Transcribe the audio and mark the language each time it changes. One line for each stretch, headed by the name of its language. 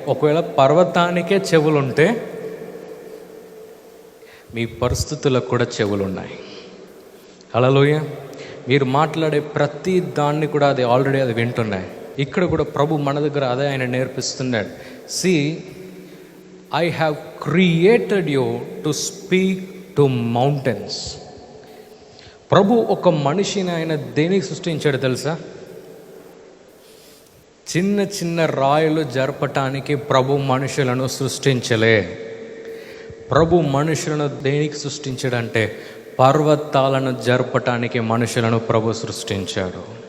Telugu: ఒకవేళ పర్వతానికే చెవులు ఉంటే మీ పరిస్థితులకు కూడా చెవులు ఉన్నాయి. హల్లెలూయా. మీరు మాట్లాడే ప్రతి దాన్ని కూడా అది ఆల్రెడీ అది వింటున్నాయి. ఇక్కడ కూడా ప్రభు మన దగ్గర అదే ఆయన నేర్పిస్తున్నాడు.
English: See, I have created you to speak to mountains.
Telugu: ప్రభు ఒక మనిషిని ఆయన దేనికి సృష్టించాడు తెలుసా? చిన్న చిన్న రాయులు జరపటానికి ప్రభు మనుషులను సృష్టించలే. ప్రభు మనుషులను దేనికి సృష్టించాడంటే, పర్వతాలను జరపటానికి మనుషులను ప్రభు సృష్టించాడు.